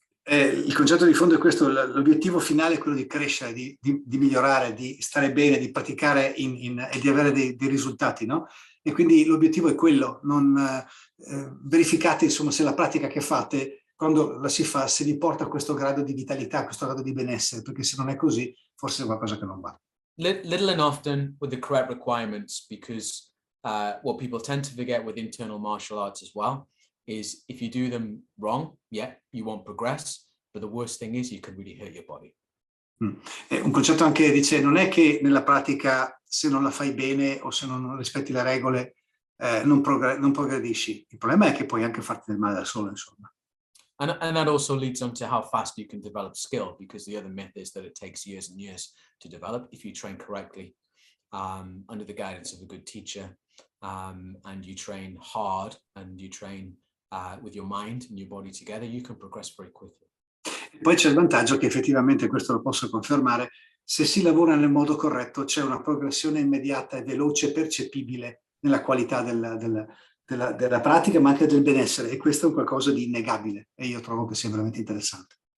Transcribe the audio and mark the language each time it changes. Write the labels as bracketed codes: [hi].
[it] Il concetto di fondo è questo: l'obiettivo finale è quello di crescere, di migliorare, di stare bene, di praticare e di avere dei risultati, no? E quindi l'obiettivo è quello. Verificate insomma se la pratica che fate, quando la si fa, se vi porta a questo grado di vitalità, a questo grado di benessere, perché se non è così forse è qualcosa che non va. [en] Little and often with the correct requirements, because what people tend to forget with internal martial arts as well is if you do them wrong, you won't progress, but the worst thing is you can really hurt your body. [it] Un concetto anche dice, non è che nella pratica se non la fai bene o se non rispetti le regole non progredisci. Il problema è che puoi anche farti del male da solo, insomma. [en] And that also leads on to how fast you can develop skill, because the other myth is that it takes years and years to develop. If you train correctly, under the guidance of a good teacher, and you train hard and you train with your mind and your body together, you can progress very quickly. [it] Poi c'è il vantaggio che effettivamente, questo lo posso confermare, se si lavora nel modo corretto c'è una progressione immediata e veloce, percepibile nella qualità della pratica, ma anche del benessere, e questo è un qualcosa di innegabile e io trovo che sia veramente interessante.